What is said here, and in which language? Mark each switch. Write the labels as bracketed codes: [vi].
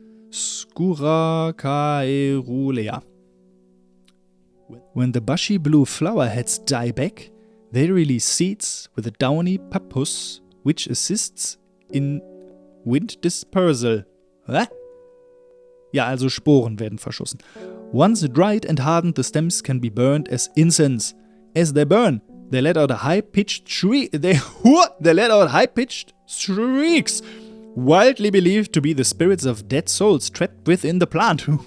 [en] Scura caerulea. When the bushy blue flower heads die back, they release seeds with a downy pappus, which assists in wind dispersal. Hä? [de] Ja, also Sporen werden verschossen. [en] Once dried and hardened, the stems can be burned as incense. As they burn, they let out a high-pitched shriek. They let out high-pitched shrieks, wildly believed to be the spirits of dead souls trapped within the plant.